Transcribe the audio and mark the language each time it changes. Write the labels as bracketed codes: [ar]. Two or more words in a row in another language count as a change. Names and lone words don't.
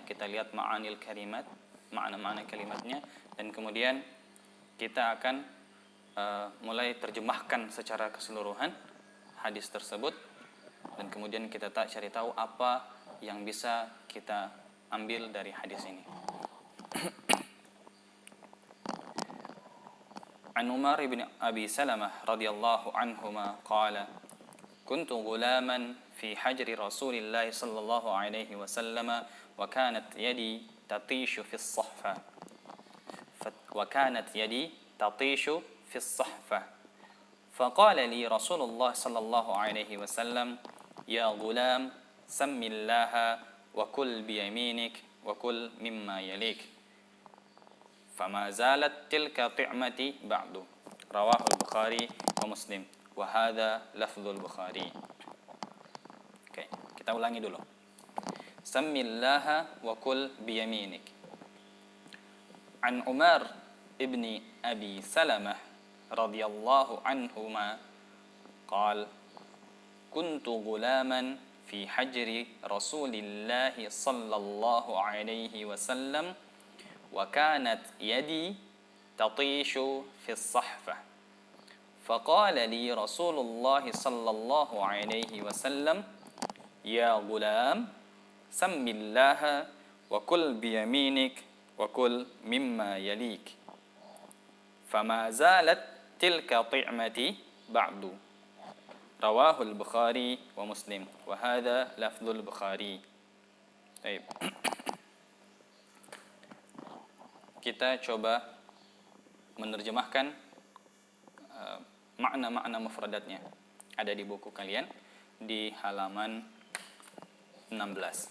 [id] Kita lihat [ar] معاني الكلمات, [id] makna-makna kalimatnya, dan kemudian kita akan mulai terjemahkan secara keseluruhan hadis tersebut, dan kemudian kita cari tahu apa yang bisa kita ambil dari hadis ini. [ar] عن عمر بن أبي سلمة رضي الله عنهما قال كنت غلاما في حجر رسول الله صلى الله عليه وسلم وكانت يدي تطيش في الصحفة فقال لي رسول الله صلى الله عليه وسلم يا غلام سم الله وكل بيمينك وكل مما يليك فما زالت تلك طعمتي بعد رواه البخاري ومسلم وهذا لفظ البخاري. [id] Oke, kita ulangi dulu. [ar] سم الله وكل بيمينك. عن عمر بن أبي سلمة رضي الله عنهما قال كنت غلاما في حجر رسول الله صلى الله عليه وسلم وكانت يدي تطيش في الصحفة فقال لي رسول الله صلى الله عليه وسلم يا غلام سم الله وكل بيمينك وكل مما يليك فما زالت تلك طعمتي بعد رواه البخاري ومسلم وهذا لفظ البخاري. [id] Baik. Kita coba menerjemahkan makna-makna mufradatnya. Ada di buku kalian di halaman 16.